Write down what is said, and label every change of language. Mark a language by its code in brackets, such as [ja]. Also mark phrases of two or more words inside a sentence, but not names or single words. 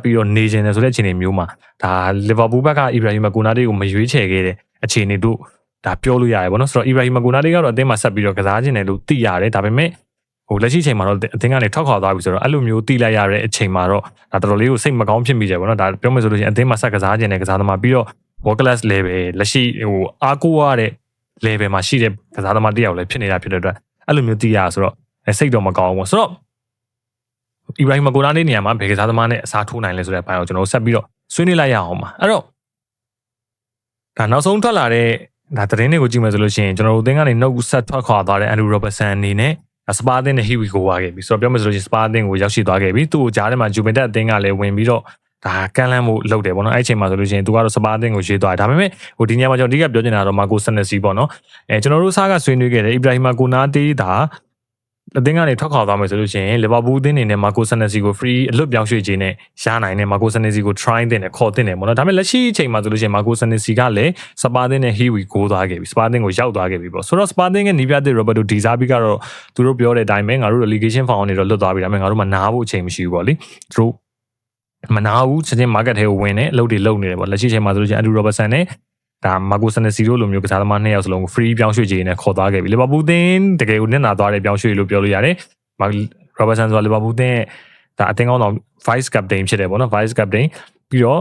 [my] ပြီးတော့နေကျင်တယ်ဆိုတဲ့အခြေအနေမျိုးမှာဒါ Liverpool ဘက်က Ibrahima Konate ကိုမရွေးချယ်ခဲ့တဲ့အခြေအနေတို့ဒါပြောလို့ရတယ်ပေါ့နော်ဆိုတော့ Ibrahima Konate ကတော့အသင်းမှာဆက်ပြီးတော့ကစားခြင်းတယ်လို့သိရတယ်ဒါပေမဲ့ဟိုလက်ရှိချိန်မှာတော့အသင်းကနေထွက်ခွာသွားပြီဆိုတော့အဲ့လိုမျိုးတိလိုက်ရတဲ့အချိန်မှာတော့ဒါတော်တော်လေးကိုစိတ်မကောင်းဖြစ်မိတယ်ပေါ့နော်ဒါပြောမယ်ဆိုလို့ရှိရင်အသင်းမှာဆက်ကစားခြင်းတယ်ကစားသမားပြီးတော့ [en] world class level [my] လက်ရှိဟိုအားကိုးရတဲ့ level မှာရှိတဲ့ကစားသမားတစ်ယောက်လည်းဖြစ်နေတာဖြစ်တဲ့အတွက်အဲ့လိုမျိုးသိရဆိုတော့စိတ်တော့မကောင်းဘူးပေါ့ဆိုတော့ Ibrahima Konate နေရာမှာဘယ်ကစားသမားနဲ့အစားထိုးနိုင်လဲဆိုတဲ့ဘိုင်းကိုကျွန်တော်ဆက်ပြီးတော့ဆွေးနွေးလိုက်ရအောင်ပါအဲ့တော့ဒါနောက်ဆုံးထွက်လာတဲ့ဒါသတင်းတွေကိုကြည့်မယ်ဆိုလို့ရှိရင်ကျွန်တော်တို့အသင်းကနေနှုတ်ဆက်ထွက်ခွာသွားတဲ့ Andrew Robertson အနေနဲ့စပါးအသင်းနဲ့ [en] Here we go [my] သွားခဲ့ပြီဆိုတော့ပြောမယ်ဆိုလို့ရှိရင်စပါးအသင်းကိုရောက်ရှိသွားခဲ့ပြီသူ့ကိုကြားထဲမှာ Juventus အသင်းကလည်းဝင်ပြီးတော့ဒါကမ်းလှမ်းမှုလုပ်တယ်ပေါ့နော်အဲ့အချိန်မှာဆိုလို့ရှိရင်သူကတော့စပါးအသင်းကိုရွေး သွားတယ်ဒါပေမဲ့ဟိုဒီညမှာကျွန်တော်အဓိကပြောချင်တာကတော့ Marco Senesi ပေါ့နော်ကျွန်တော်တို့စားကဆွေးနွေးခဲ့တယ် Ibrahima Konate ဒါအသင်းကနေထွက်ခွာသွားမယ်ဆိုလို့ရှိရင် Liverpool အသင်းအနေနဲ့ Marco Senesi ကို free အလွတ်ပြောင်းရွှေ့ခြင်းနဲ့ရနိုင်တယ် Marco Senesi ကို try တင်တယ်ခေါ်တင်တယ်ပေါ့နော်ဒါပေမဲ့လက်ရှိအချိန်မှာဆိုလို့ရှိရင် Marco Senesi က လည်းစပါးအသင်းနဲ့ [en] Here we go [my] သွားခဲ့ပြီစပါးအသင်းကိုရောက်သွားခဲ့ပြီပေါ့ဆိုတော့စပါးအသင်းရဲ့နီးပြတဲ့ Roberto Di Zerbi ကတော့သူတို့ပြောတဲ့အတိုင်းပဲငါတို့ [en] relegation foul [my] နေတော့လွတ်သွားပြီဒါပေမဲ့ငါတို့မနာဖို့အချိန်မရှိဘူးပေါ့လေသူတို့မနာ ဘူးချက်ချင်း market ထဲကိုဝင်တယ်အလုပ်တွေလုပ်နေတယ်ပေါ့လက်ရှိအချိန်မှာဆိုလို့ရှိရင် Andrew Robertson နဲ့ဒါ Marco Senesi တို့လိုမျိုးကစားသမားနှစ်ယောက်စလုံးကို free ပြောင်းရွှေ့ခြင်းနဲ့ခေါ်သွားခဲ့ပြီ Liverpool အသင်း တကယ်ကိုနစ်နာသွားတဲ့ပြောင်းရွှေ့လို့ပြောလို့ရတယ်Robertson ဆိုတာ Liverpool အသင်းဒါအသင်းကောင်းဆောင် [en] vice captain [my] ဖြစ်တယ်ပေါ့နော် [en] vice captain [my] ပြီးတော့